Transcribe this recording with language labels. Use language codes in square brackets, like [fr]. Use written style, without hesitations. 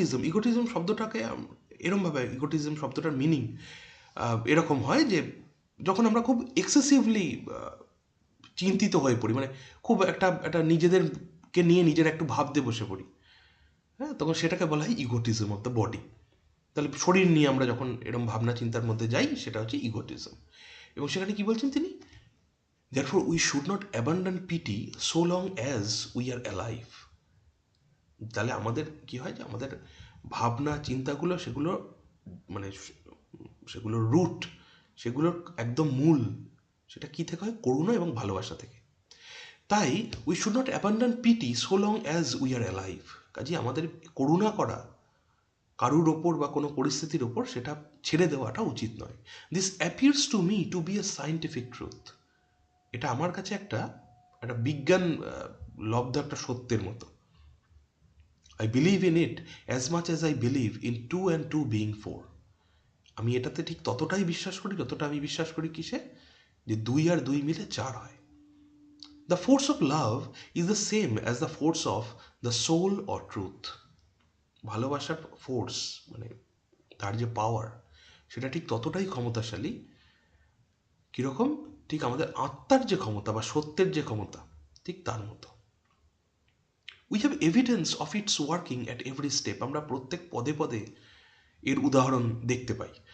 [bn] ইগোটিজম শব্দটাকে এরমভাবে, ইগোটিজম শব্দটার মিনিং এরকম হয় যে যখন আমরা খুব এক্সেসিভলি চিন্তিত হয়ে পড়ি, মানে খুব একটা নিজেদেরকে নিয়ে নিজের একটু ভাবতে বসে পড়ি, হ্যাঁ, তখন সেটাকে বলা হয় [en] Egotism of the body. [bn] তাহলে শরীর নিয়ে আমরা যখন এরকম ভাবনা চিন্তার মধ্যে যাই, সেটা হচ্ছে ইগোটিজম। এবং সেখানে কি বলছেন তিনি, [en] therefore we should not abandon pity so long as we are alive. [bn] তাহলে আমাদের কি হয়, যে আমাদের ভাবনা চিন্তাগুলো, সেগুলো মানে সেগুলোর রুট, সেগুলোর একদম মূল, সেটা কি থেকে হয়? করুণা এবং ভালোবাসা থেকে। তাই [en] We should not abandon pity so long as we are alive. [bn] কাজে আমাদের করুণা করা কারুর ওপর বা কোনো পরিস্থিতির ওপর, সেটা ছেড়ে দেওয়াটা উচিত নয়। [en] This appears to me to be a scientific truth. [bn] এটা আমার কাছে একটা বিজ্ঞান লব্ধ একটা সত্যের মতো। [en] I believe in it as much as I believe in 2 and 2 being 4. [bn] আমি এটাতে ঠিক ততটাই বিশ্বাস করি যতটা আমি বিশ্বাস করি কিসে, যে 2 আর 2 মিলে 4 হয়। [en] The force of love is the same as the force of the soul or truth. [bn] ভালোবাসার ফোর্স মানে তার যে পাওয়ার, সেটা ঠিক ততটাই ক্ষমতাশালী, কীরকম? ঠিক আমাদের আত্মার যে ক্ষমতা বা সত্যের যে ক্ষমতা, ঠিক তার মতো। [en] We have evidence of its working at every step. [bn] আমরা প্রত্যেক পদে পদে এর উদাহরণ দেখতে পাই।